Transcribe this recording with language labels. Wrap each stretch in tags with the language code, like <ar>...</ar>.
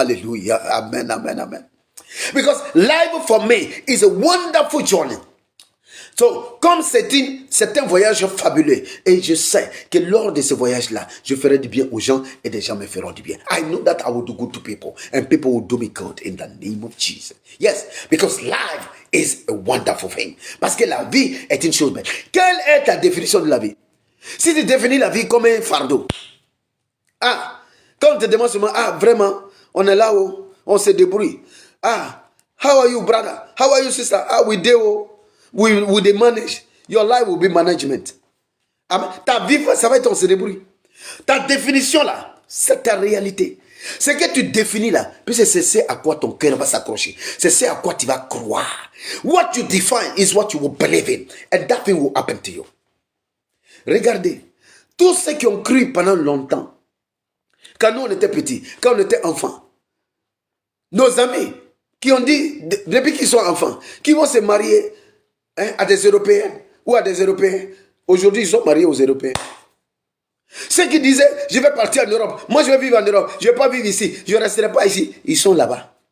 <en>Hallelujah. Amen, amen, amen. Because life for me is a wonderful journey.</en> <fr>So, comme c'est un voyage fabuleux, et je sais que lors de ce voyage-là, je ferai du bien aux gens et des gens me feront du bien.</fr> <en>I know that I will do good to people and people will do me good in the name of Jesus. Yes, because life is a wonderful thing.</en> <fr>Parce que la vie est une chose belle. Quelle est ta définition de la vie? Si tu définis la vie comme un fardeau, quand on te demande seulement, vraiment, on est là où on se débrouille.</fr> <en>How are you, brother? How are you, sister? We do. We they manage. Your life will be management. Amen.</en> <fr>Ta vie, ça va être on se débrouille. Ta définition là, c'est ta réalité. Ce que tu définis là, puisque c'est ce à quoi ton cœur va s'accrocher. C'est ce à quoi tu vas croire.</fr> <en>What you define is what you will believe in. And that thing will happen to you.</en> <fr>Regardez, tous ceux qui ont cru pendant longtemps, quand nous on était petits, quand on était enfants, nos amis qui ont dit, depuis qu'ils sont enfants, qui vont se marier à des Européens ou à des Européens. Aujourd'hui, ils sont mariés aux Européens. Ceux qui disaient, je vais partir en Europe, moi je vais vivre en Europe, je ne vais pas vivre ici, je ne resterai pas ici, ils sont là-bas.</fr>